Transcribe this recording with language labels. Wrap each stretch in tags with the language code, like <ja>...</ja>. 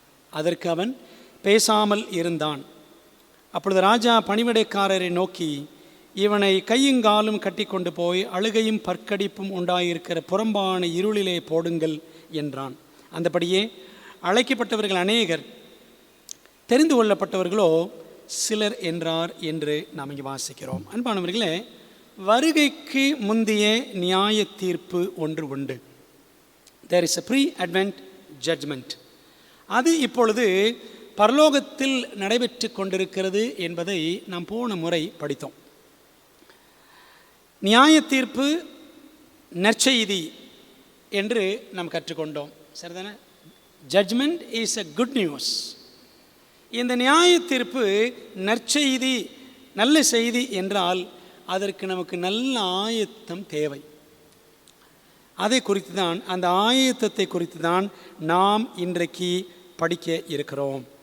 <ta>அதற்கு அவன் பேசாமல் இருந்தான். அப்பொழுது ராஜா பணிவிடைக்காரரை நோக்கி, இவனை கையுங்காலும் கட்டி கொண்டு போய் அழுகையும் பற்கடிப்பும் உண்டாயிருக்கிற புறம்பான இருளிலே போடுங்கள் என்றான். அந்தபடியே அழைக்கப்பட்டவர்கள் அநேகர், தெரிந்து கொள்ளப்பட்டவர்களோ சிலர் என்றார் என்று நாம் இங்கே வாசிக்கிறோம். அன்பானவர்களே, வருகைக்கு முந்தைய நியாய தீர்ப்பு ஒன்று உண்டு.</ta> <en>There is a pre-advent judgment.</en> <ta>அது இப்பொழுது பரலோகத்தில் நடைபெற்று கொண்டிருக்கிறது என்பதை நாம் போன முறை படித்தோம். நியாய தீர்ப்பு நற்செய்தி என்று நாம் கற்றுக்கொண்டோம். சரிதானே?</ta> <en>Judgment is a good news.</en> <ta>இந்த நியாய தீர்ப்பு நற்செய்தி, நல்ல செய்தி என்றால் அதற்கு நமக்கு நல்ல ஆயத்தம் தேவை. அதை குறித்து தான், அந்த ஆயத்தத்தை குறித்து தான் நாம் இன்றைக்கு படிக்க இருக்கிறோம்.</ta>